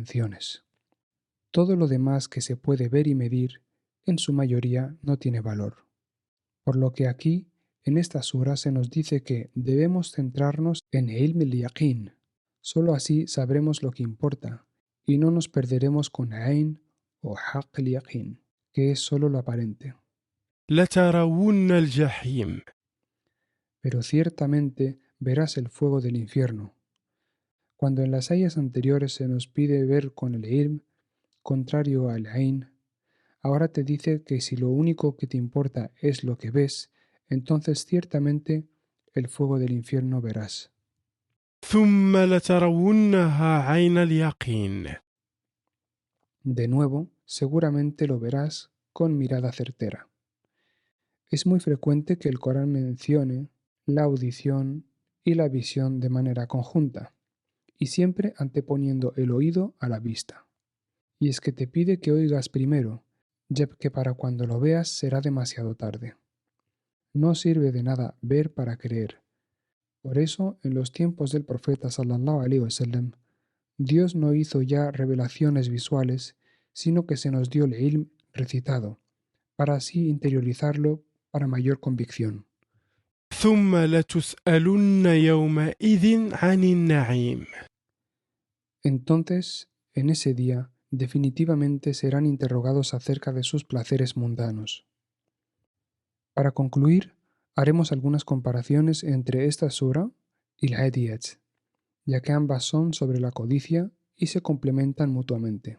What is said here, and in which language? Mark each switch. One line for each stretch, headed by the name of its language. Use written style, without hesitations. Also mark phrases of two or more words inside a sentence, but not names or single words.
Spanish: Todo lo demás que se puede ver y medir en su mayoría no tiene valor. Por lo que aquí, en esta sura, se nos dice que debemos centrarnos en
Arabic: علم اليقين.
Spanish: Solo así sabremos lo que importa y no nos perderemos con ain o
Arabic: حق اليقين,
Spanish: que es solo lo aparente.
Arabic: لترون الجحيم
Spanish: Pero ciertamente verás el fuego del infierno. Cuando en las ayas anteriores se nos pide ver con el ilm, contrario al ain, ahora te dice que si lo único que te importa es lo que ves, entonces ciertamente el fuego del infierno verás.
Arabic: ثم لترونها عين اليقين
Spanish: De nuevo, seguramente lo verás con mirada certera. Es muy frecuente que el Corán mencione la audición y la visión de manera conjunta, y siempre anteponiendo el oído a la vista. Y es que te pide que oigas primero, ya que para cuando lo veas será demasiado tarde. No sirve de nada ver para creer. Por eso, en los tiempos del profeta
Arabic: صلى الله عليه وسلم,
Spanish: Dios no hizo ya revelaciones visuales, sino que se nos dio el ilm recitado, para así interiorizarlo para mayor convicción.
Arabic: ثم لتسألن يومئذ عن النعيم
Spanish: Entonces, en ese día, definitivamente serán interrogados acerca de sus placeres mundanos. Para concluir, haremos algunas comparaciones entre esta sura y la Hadiyat, ya que ambas son sobre la codicia y se complementan mutuamente.